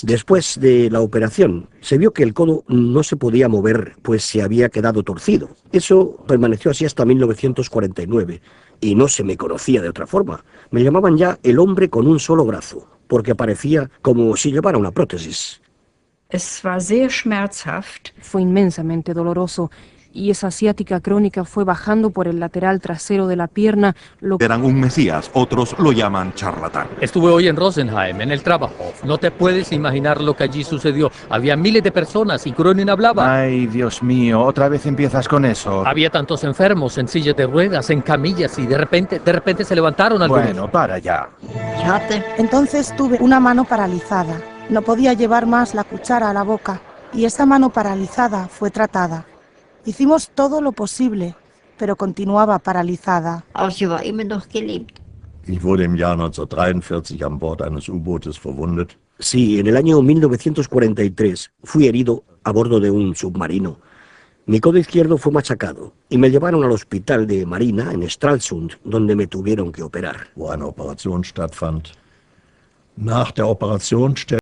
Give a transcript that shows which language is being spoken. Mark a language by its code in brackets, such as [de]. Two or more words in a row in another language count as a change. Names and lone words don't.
[es] Después de la operación, se vio que el codo no se podía mover, pues se había quedado torcido. Eso permaneció así hasta 1949, y no se me conocía de otra forma. Me llamaban ya el hombre con un solo brazo, porque parecía como si llevara una prótesis. [de] Es war sehr schmerzhaft. [es] Fue inmensamente doloroso. Y esa ciática crónica fue bajando por el lateral trasero de la pierna. Eran un Mesías, otros lo llaman charlatán. Estuve hoy en Rosenheim, en el trabajo. No te puedes imaginar lo que allí sucedió. Había miles de personas y Gröning hablaba. Ay, Dios mío, otra vez empiezas con eso. Había tantos enfermos en sillas de ruedas, en camillas y de repente se levantaron algunos. Bueno, para ya. Entonces tuve una mano paralizada. No podía llevar más la cuchara a la boca y esa mano paralizada fue tratada. Hicimos todo lo posible, pero continuaba paralizada. [de] Ich wurde im Jahr 1943 an Bord eines U-Bootes verwundet. [es] Sí, en el año 1943 fui herido a bordo de un submarino. Mi codo izquierdo fue machacado y me llevaron al hospital de Marina en Stralsund, donde me tuvieron que operar. [de] Wo eine Operation stattfand. Nach der Operation